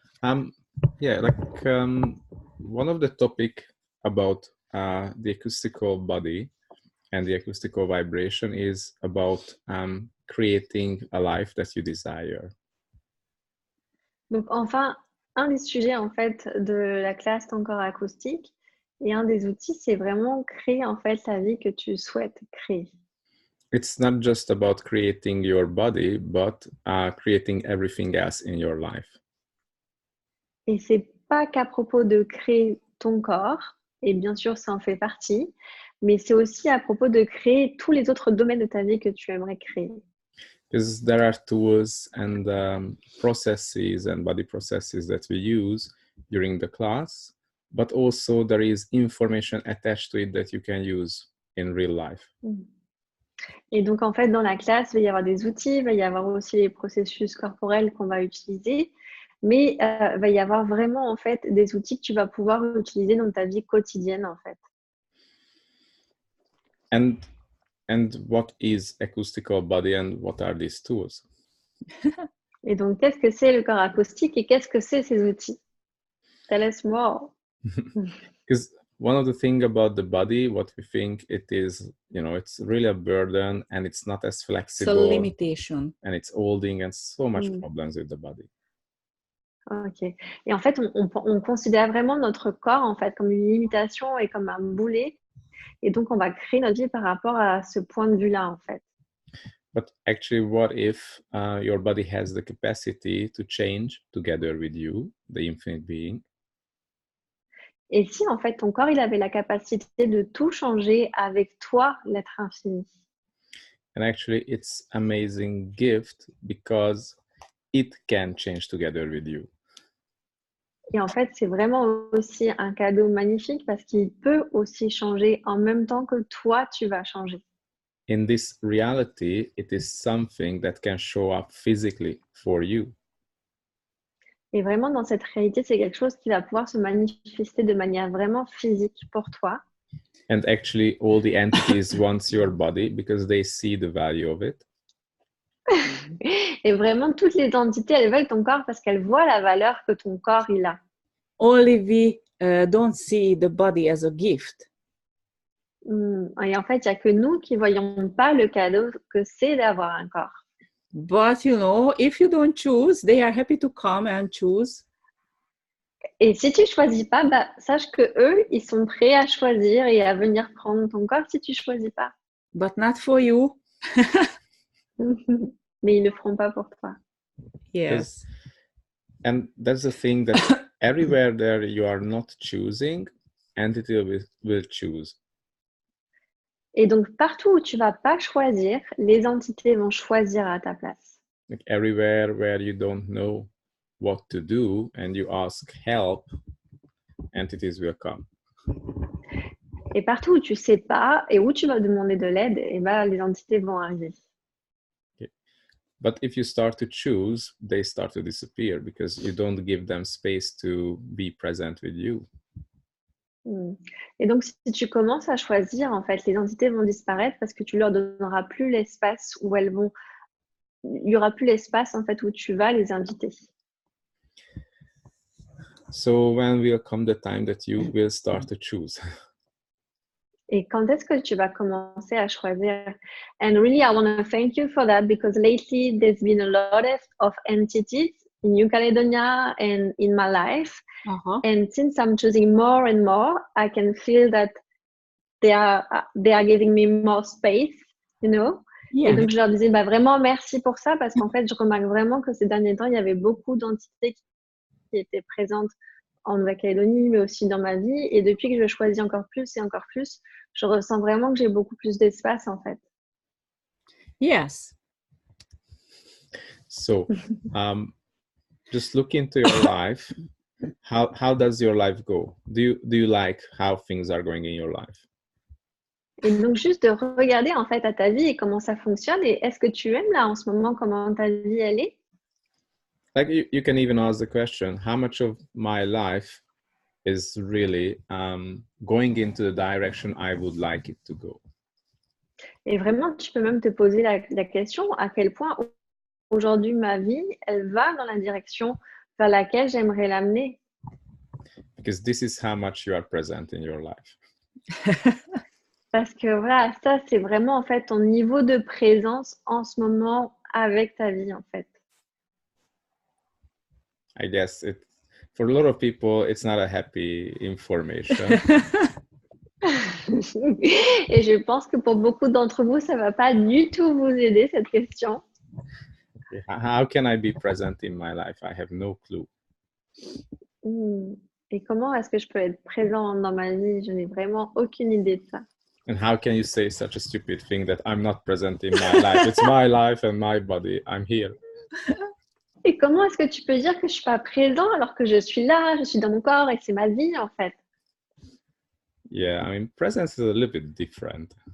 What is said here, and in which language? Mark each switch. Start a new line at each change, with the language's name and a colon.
English: One of the topic about the acoustical body and the acoustical vibration is about creating a life that you desire.
French: Donc, enfin, un des sujets en fait de la classe Ton corps acoustique et un des outils, c'est vraiment créer en fait la vie que tu souhaites créer.
English: It's not just about creating your body, but creating everything else in your life.
French: Et c'est pas qu'à propos de créer ton corps, et bien sûr ça en fait partie, mais c'est aussi à propos de créer tous les autres domaines de ta vie que tu aimerais créer.
English: Because there are tools and processes and body processes that we use during the class, but also there is information attached to it that you can use in real life.
French: Et donc en fait dans la classe, il va y avoir des outils, il va y avoir aussi les processus corporels qu'on va utiliser, mais il va y avoir vraiment en fait des outils que tu vas pouvoir utiliser dans ta vie quotidienne en fait.
English: And what is acoustical body and what are these tools?
French: Et donc qu'est-ce que c'est le corps acoustique et qu'est-ce que c'est ces outils?
English: Tell us more. Because one of the things about the body, what we think it is, it's really a burden and it's not as flexible. It's a limitation. And it's holding and so much problems with the body. Ok.
French: Et en fait, on considère vraiment notre corps en fait comme une limitation et comme un boulet. Et donc, on va créer notre vie par rapport à ce point de vue-là en fait.
English: But actually, what if your body has the capacity to change together with you, the infinite being?
French: Et si en fait ton corps il avait la capacité de tout changer avec toi, l'être infini?
English: And actually, it's amazing gift because it can change together with you.
French: Et en fait, c'est vraiment aussi un cadeau magnifique parce qu'il peut aussi changer en même temps que toi, tu vas changer.
English: In this reality, it is something that can show up physically for you.
French: Et vraiment, dans cette réalité, c'est quelque chose qui va pouvoir se manifester de manière vraiment physique pour toi.
English: And actually, all the entities want your body because they see the value of it.
French: Et vraiment, toutes les entités, elles veulent ton corps parce qu'elles voient la valeur que ton corps, il a.
English: Only we don't see the body as a gift.
French: Et en fait, il n'y a que nous qui ne voyons pas le cadeau que c'est d'avoir un corps.
English: But, if you don't choose, they are happy to come and choose.
French: Et si tu ne choisis pas, sache que eux, ils sont prêts à choisir et à venir prendre ton corps si tu ne choisis pas.
English: But not for you.
French: Mais ils ne le feront pas pour toi.
English: Yes. And that's the thing that everywhere there you are not choosing, entity will choose.
French: Et donc, partout où tu ne vas pas choisir, les entités vont choisir à ta place.
English: Like everywhere where you don't know what to do and you ask help, entities will come.
French: Et partout où tu ne sais pas et où tu vas demander de l'aide, les entités vont arriver.
English: Okay. But if you start to choose, they start to disappear because you don't give them space to be present with you.
French: Et donc, si tu commences à choisir, en fait, les entités vont disparaître parce que tu leur donneras plus l'espace où elles vont. Il y aura plus l'espace en fait où tu vas les inviter.
English: So when will come the time that you will start to choose?
French: Et quand est-ce que tu vas commencer à choisir?
English: And really, I want to thank you for that because lately there's been a lot of entities in New Caledonia and in my life. And since I'm choosing more and more, I can feel that they are giving me more space you know? Yeah.
French: Et donc, je leur disais vraiment merci pour ça parce qu'en fait, je remarque vraiment que ces derniers temps, il y avait beaucoup d'entités qui étaient présentes en Nouvelle-Calédonie, mais aussi dans ma vie. Et depuis que je choisis encore plus et encore plus, je ressens vraiment que j'ai beaucoup plus d'espace en fait.
English: Yes. So, just look into your life. How does your life go? Do you like how things are going in your life?
French: Et donc, juste de regarder en fait à ta vie et comment ça fonctionne. Et est-ce que tu aimes là en ce moment comment ta vie elle est?
English: Like you can even ask the question, how much of my life is really going into the direction I would like it to go?
French: Et vraiment, tu peux même te poser la question à quel point aujourd'hui ma vie, elle va dans la direction vers laquelle j'aimerais l'amener.
English: Because this is how much you are present in your life.
French: Parce que voilà, ça c'est vraiment en fait ton niveau de présence en ce moment avec ta vie en fait.
English: I guess for a lot of people, it's not a happy information.
French: Et je pense que pour beaucoup d'entre vous, ça va pas du tout vous aider cette question.
English: How can I be present in my life? I have no clue.
French: Et comment est-ce que je peux être présent dans ma vie? Je n'ai vraiment aucune idée de ça.
English: And how can you say such a stupid thing that I'm not present in my life? It's my life and my body. I'm here.
French: Et comment est-ce que tu peux dire que je suis pas présent alors que je suis là, je suis dans mon corps et c'est ma vie en fait?
English: Yeah, I mean, presence is a little bit different.